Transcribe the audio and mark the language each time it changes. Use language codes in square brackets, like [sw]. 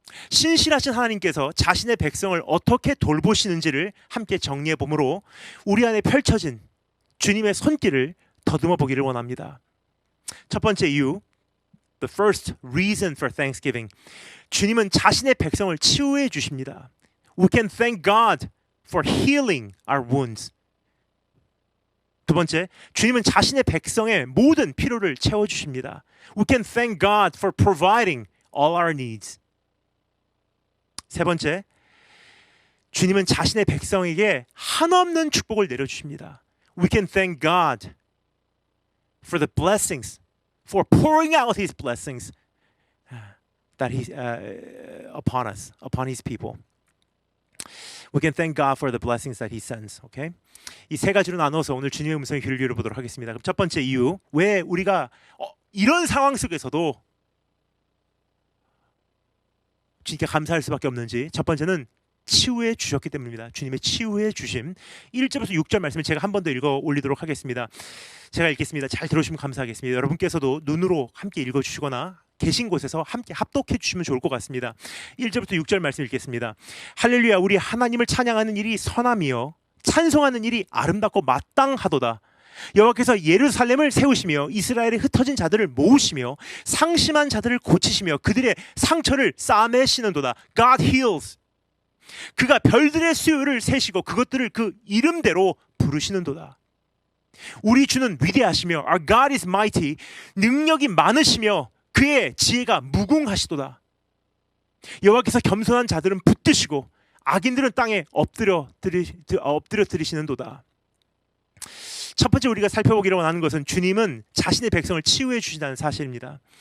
[ko] 신실하신 하나님께서 자신의 백성을 어떻게 돌보시는지를 함께 정리해 보므로 우리 안에 펼쳐진 주님의 손길을 더듬어 보기를 원합니다. 첫 번째 이유, [en] the first reason for thanksgiving, [ko] 주님은 자신의 백성을 치유해 주십니다. [en] We can thank God for healing our wounds. [ko] 두 번째, 주님은 자신의 백성의 모든 필요를 채워주십니다. [en] We can thank God for providing all our needs. [ko] 세 번째, 주님은 자신의 백성에게 한없는 축복을 내려주십니다. [en] We can thank God for the blessings, for pouring out His blessings that He upon us, upon His people. We can thank God for the blessings that He sends. Okay? [ko] 이 세 가지로 나눠서 오늘 주님의 음성에 귀를 기울여 보도록 하겠습니다. 그럼 첫 번째 이유, 왜 우리가 이런 상황 속에서도 주님께 감사할 수밖에 없는지. 첫 번째는 치유해 주셨기 때문입니다. 주님의 치유해 주심. 1절에서 6절 말씀을 제가 한 번 더 읽어 올리도록 하겠습니다. 제가 읽겠습니다. 잘 들으시면 감사하겠습니다. 여러분께서도 눈으로 함께 읽어주시거나 계신 곳에서 함께 합독해 주시면 좋을 것 같습니다. 1절부터 6절 말씀 읽겠습니다. 할렐루야, 우리 하나님을 찬양하는 일이 선함이요 찬송하는 일이 아름답고 마땅하도다. 여호와께서 예루살렘을 세우시며 이스라엘에 흩어진 자들을 모으시며 상심한 자들을 고치시며 그들의 상처를 싸매시는도다. [en] God heals. [ko] 그가 별들의 수요를 세시고 그것들을 그 이름대로 부르시는도다. 우리 주는 위대하시며 [en] Our God is mighty. [ko] 능력이 많으시며 그의 지혜가 무궁하시도다. 여호와께서 겸손한 자들은 붙드시고 악인들은 땅에 엎드려 들이시는도다. 첫 번째 우리가 살펴보기로 하는 것은 주님은 자신의 백성을 치유해 주신다는 사실입니다.